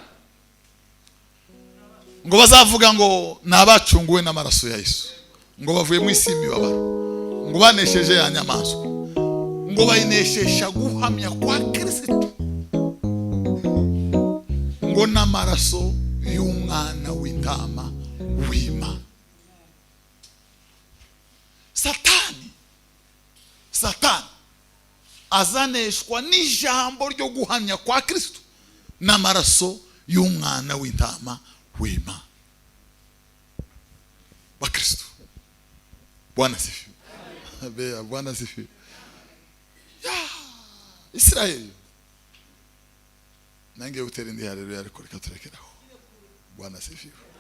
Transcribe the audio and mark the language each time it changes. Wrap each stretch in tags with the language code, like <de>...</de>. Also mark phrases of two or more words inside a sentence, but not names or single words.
<rw>Ngo bazavuga ngo nabacunguwe n'amaraso ya Yesu, ngo bavuye mu isi y'imibabaro, ngo banesheje ya nyamaswa, ngo bayinesheje guhamya kwa Kristo, ngo n'amaraso y'umwana w'intama w'Imana. Satani azaneshwa n'ijambo ryo guhamya kwa Kristo n'amaraso y'umwana w'intama w'Imana.</rw> <sw>Wa Kristo. Bwana asifiwe. Bea Bwana asifiwe.</sw> <rw>Israeli nange utera ndi haleluya, ariko reka turekeraho.</rw> <sw>Bwana asifiwe.</sw>